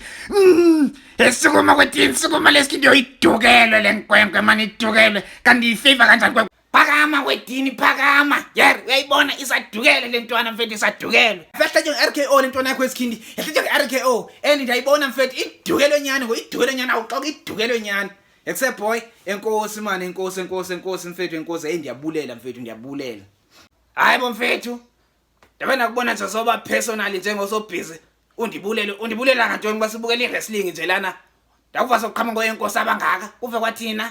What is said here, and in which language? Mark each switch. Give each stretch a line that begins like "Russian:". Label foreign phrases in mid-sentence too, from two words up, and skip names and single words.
Xhosa: Esukuma kwedini sukuma lesikhindi yoyidukelwe lenkwenkwe mani idukelwe kanti ifavor kanjani kwe. Phakama kwedini phakama. Yeah, uyayibona isadukele lentwana mfethu isadukelwe. Fehla nje RKO lentwana yakho esikhindi. Fehla nje RKO. Ndiyayibona mfethu idukelwe nyane idukelwe nyane awuxoxa idukelwe nyane.
English: Except boy,
Xhosa: enkosi man, enkosi mfethu enkosi. Ndiyabulela mfethu ndiyabulela. Hayibo mfethu. Ndabena kubona nje soba personal njengoso busy. Undibulela ngantoni basibukela iwrestling nje lana. Ndakuva sokuqhama ngoyenkosi abangaka. Kuve kwathina.